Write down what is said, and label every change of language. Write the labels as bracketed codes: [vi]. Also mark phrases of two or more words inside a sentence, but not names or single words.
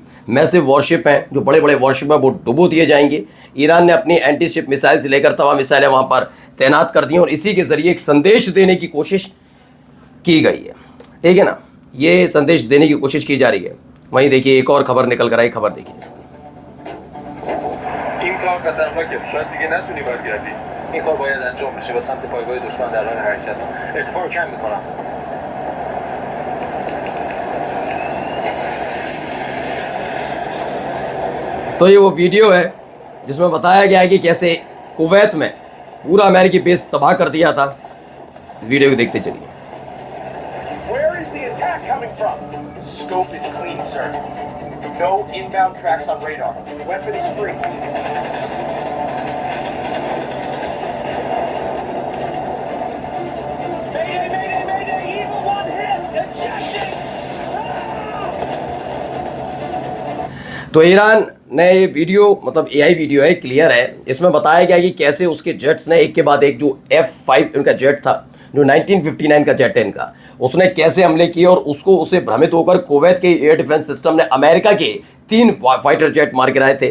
[en] massive warship [hi] हैं, जो बड़े बड़े वॉरशिप हैं वो डुबो दिए जाएंगे। ईरान ने अपनी [en] anti ship missile [hi] से लेकर तमाम मिसाइलें वहाँ पर तैनात कर दी हैं और इसी के जरिए एक संदेश देने की कोशिश की गई है, ठीक है ना। ये संदेश देने की कोशिश की जा रही है। वहीं देखिए एक और खबर निकल कर आई। खबर देखिए। [fa] خطرناکه شاید دیگه نتونی برگردی. این کار باید انجام بشه و سمت پایگاه دشمن در حال حرکت. ارتفاع رو کم میکنم. [hi] तो ये वो वीडियो है जिसमें बताया गया है कि कैसे कुवैत में पूरा अमेरिकी बेस तबाह कर दिया था। वीडियो को देखते चलिए। [en] Where is the attack coming from? Scope is clean, sir. No inbound tracks on radar. Weapon is free. Mayday, mayday, mayday! Eagle one hit! Ejected! [hi] तो ईरान ने ये वीडियो, मतलब [en] AI video [hi] है, क्लियर है। इसमें बताया गया कि कैसे उसके जेट्स ने एक के बाद एक, जो F5 उनका जेट था, जो 1959 का जेट है इनका, उसने कैसे हमले किए और उसे भ्रमित होकर कुवैत के [en] air defense system [hi] ने अमेरिका के 3 [en] fighter jet [hi] मार गिराए थे।